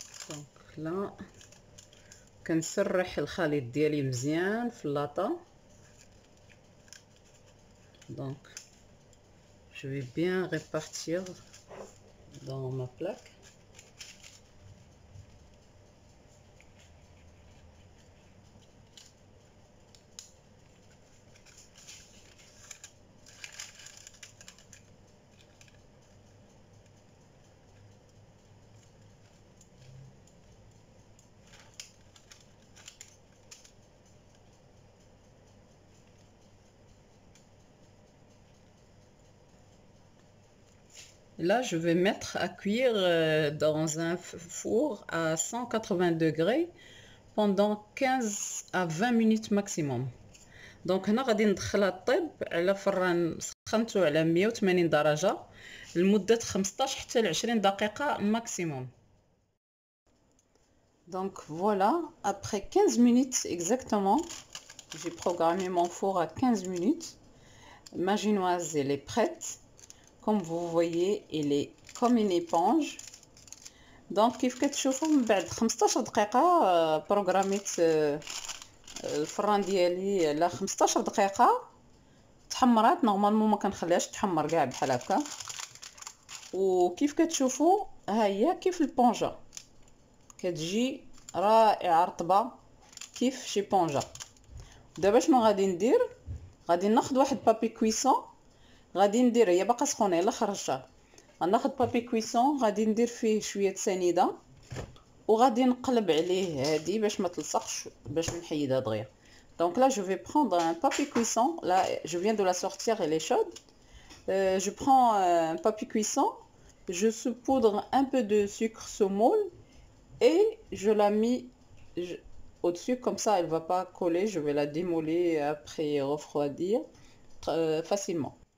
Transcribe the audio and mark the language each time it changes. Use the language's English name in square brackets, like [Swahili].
[Arabic] Donc là كنسرح الخليط ديالي مزيان في اللاطه. [French] Donc je vais bien répartir dans ma plaque. Là, je vais mettre à cuire dans un four à 180 degrés pendant 15 à 20 minutes maximum. [Arabic] Donc هنا غادي ندخلها طيب على فران سخنته على 180 درجة لمدة 15 حتى ل 20 دقيقة maximum. [French] Donc voilà, après 15 minutes exactement, j'ai programmé mon four à 15 minutes. Ma génoise, elle est prête. Comme vous voyez, elle est comme une éponge. [Arabic] دونك كيف كتشوفوا من بعد 15 دقيقه بروغراميت الفران ديالي على 15 دقيقه تحمرات. نورمالمون ما كنخليهاش تحمر كاع بحال هكا. وكيف كتشوفوا ها هي كيف البونجا كتجي رائعه رطبه كيف شي بونجا. دابا شنو غادي ندير؟ غادي ناخذ واحد بابي كويسون، غادي ندير هي باقا سخونه يلا خرجتها. غناخذ بابي كويسون غادي ندير فيه شويه سنيده وغادي نقلب عليه هادي باش ما تلصقش باش نحيدها دغيا. [French] Donc là je vais prendre un papier cuisson. Là je viens de la sortir, elle est chaude. Je prends un papier cuisson, je saupoudre un peu de sucre semoule et je la mets au-dessus, comme ça elle va pas coller. Je vais la démoler après refroidir facilement.